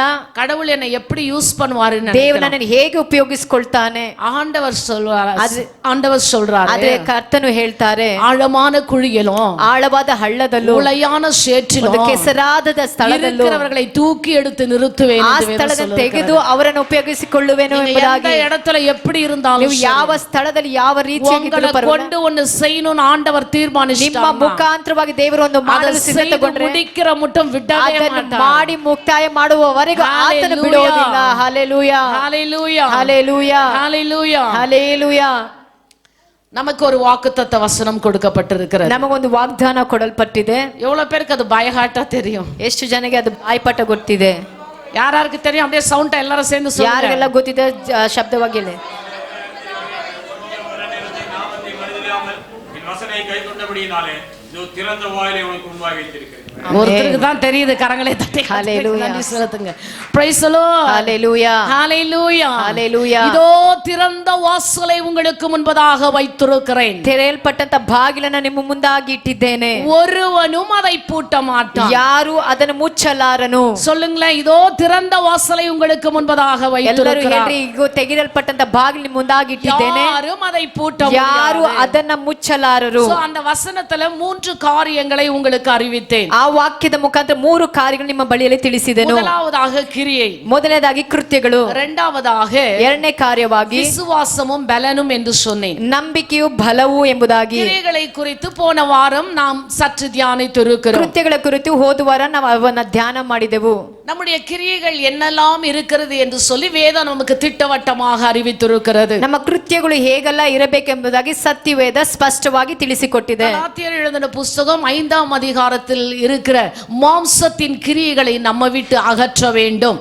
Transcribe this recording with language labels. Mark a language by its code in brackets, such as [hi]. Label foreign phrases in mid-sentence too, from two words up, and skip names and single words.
[ta] கடவுள் என்னை எப்படி யூஸ் பண்ணுவாரு, [kn] ದೇವರು ನನ್ನನ್ನು ಹೇಗೆ ಉಪಯೋಗಿಸಿಕೊಳ್ತಾನೆ [ta] ஆண்டவர் சொல்றாரு. [kn] ಆದ್ರೆ ಕರ್ತನು ಹೇಳ್ತಾರೆ, [ta] ஆழமான குழியிலும் [kn] ಆಳವಾದ ಹಳ್ಳದಲ್ಲೂ [ta] உளையான சேற்றிலும் [kn] ಕೆಸರಾದ ಸ್ಥಳದಲ್ಲೂ [ta] இருக்கிறவர்களை தூக்கி எடுத்து நிறுத்துவேன். [kn] ಆ ಸ್ಥಳದಲ್ಲಿ ತೆಗೆದು ಅವರನ್ನು ಉಪಯೋಗಿಸಿಕೊಳ್ಳುವೆನು ಎಂಬುದಾಗಿ. [ta] இடத்துல எப்படி இருந்தாலும் [kn] ನೀವು ಯಾವ ಸ್ಥಳದಲ್ಲಿ ಯಾವ ರೀತಿಯಾಗಿದ್ದರೂ [ta] கொண்டு ஒன்னு செய்யணும்னு ஆண்டவர் தீர்மானிச்சிட்டார். [kn] ನಿಮ್ಮ ಮುಖಾಂತರವಾಗಿ ದೇವರು ಒಂದು ಮಾಡಲು ಸಿದ್ಧತೆಗೊಂಡ್ರೆ [ta] முடிக்கிற மட்டும் விடவே மாட்டார். [kn] ಮಾಡಿ ಮುಕ್ತಾಯ ಮಾಡುವವರೆಗೂ ಆತನು ಬಿಡುವುದಿಲ್ಲ. ಹಲ್ಲೆಲೂಯಾ, [en] ஹalleluya, [kn] ಹಲ್ಲೆಲೂಯಾ, [en] ஹalleluya, [kn] ಹಲ್ಲೆಲೂಯಾ. [ta] நமக்கு ஒரு வாக்குத்தத்த வசனம் கொடுக்கப்பட்டிருக்கிறது. [kn] ನಮಗೊಂದು ವಾಗ್ದಾನ ಕೊಡಲ್ಪಟ್ಟಿದೆ. [ta] எவ்வளவு பேருக்கு அது பயஹாட்டா தெரியும்? [kn] ಎಷ್ಟು ಜನಕ್ಕೆ ಅದು ಬಾಯ್ಪಾಠ ಗೊತ್ತಿದೆ? [ta] யாராருக்கு தெரியும்? அப்படியே சவுண்ட் எல்லாரும் சேர்ந்து சொல்லுங்க. [kn] ಯಾರಿಗೆಲ್ಲ ಗೊತ್ತಿದೆ ಶಬ್ದವಾಗಿ ಹೇಳಿ. [ta] வசனை கைக்கொண்டபடியினாலே திறந்த வாயிலை உனக்கு முன்பாக வைத்திருக்கிறேன். ஒருத்தருக்கு தான் தெரியுது. கரங்களை தட்டி [en] Hallelujah. [ta] நன்றி செலுத்துங்க. [en] Praise the Lord. Hallelujah. Hallelujah. Hallelujah. [ta] இதோ திறந்த வாசலை உங்களுக்கு முன்பதாக வைத்திருக்கிறேன். [kn] ತೆರೆಯಲ್ಪಟ್ಟಂತ ಬಾಗಿಲನ್ನ ನಿಮ್ಮ ಮುಂದಾಗಿ ಇಟ್ಟಿದ್ದೇನೆ. [ta] ஒருவனும் அதை பூட்ட மாட்டான். [kn] ಯಾರು ಅದನ್ನು ಮುಚ್ಚಲಾರನು. [ta] சொல்லுங்களேன், இதோ திறந்த வாசலை உங்களுக்கு முன்பதாக [kn] ಎಲ್ಲರೂ [ta] வைத்திருக்கிறேன். [kn] ಹೇಳ್ರಿ, ಈಗ ತೆಗೆಯಲ್ಪಟ್ಟಂತ ಬಾಗಿಲು ನಿಮ್ಮ ಮುಂದಾಗಿ ಇಟ್ಟಿದ್ದೇನೆ. [ta] யாரும் அதை பூட்ட [kn] ಯಾರು [ta] முடியாது. [kn] ಅದನ್ನ ಮುಚ್ಚಲಾರರು. [ta] So, அந்த வசனத்துல 3 காரியங்களை உங்களுக்கு அறிவித்தேன். [kn] ಆ ವಾಕ್ಯದ ಮುಖಾಂತರ 3 ಕಾರ್ಯಗಳು ನಿಮ್ಮ ಬಳಿಯಲ್ಲಿ ತಿಳಿಸಿದೆನು. [ta] முதலாவதாக கிரியை, [kn] ಮೊದಲನೇದಾಗಿ ಕೃತ್ಯಗಳು, [ta] இரண்டாவதாக [kn] ಎರಡನೇ ಕಾರ್ಯವಾಗಿ [ta] விசுவாசமும் பலனும் என்று சொன்னேன். [kn] ನಂಬಿಕೆಯು ಬಲವು ಎಂಬುದಾಗಿ. [ta] கிரியைகளை குறித்து போன வாரம் நாம் சற்று தியானித்திருக்கிறோம். [kn] ಕೃತ್ಯಗಳ ಕುರಿತು ಹೋದ ವಾರ ನಾವು ಅವನ್ನ ಧ್ಯಾನ ಮಾಡಿದೆವು. [ta] நம்முடைய கிரியைகள் என்னெல்லாம் இருக்கிறது என்று சொல்லி வேதம் நமக்கு திட்டவட்டமாக அறிவித்திருக்கிறது. [kn] ನಮ್ಮ ಕೃತ್ಯಗಳು ಹೇಗೆಲ್ಲ ಇರಬೇಕೆಂಬುದಾಗಿ ಸತ್ಯವೇದ ಸ್ಪಷ್ಟವಾಗಿ ತಿಳಿಸಿಕೊಟ್ಟಿದೆ. [ta] கலாத்தியர் எழுதின புஸ்தகம் 5ஆம் அதிகாரத்தில் இருக்கிற மாம்சத்தின் கிரியைகளை நம்ம விட்டு அகற்ற வேண்டும்.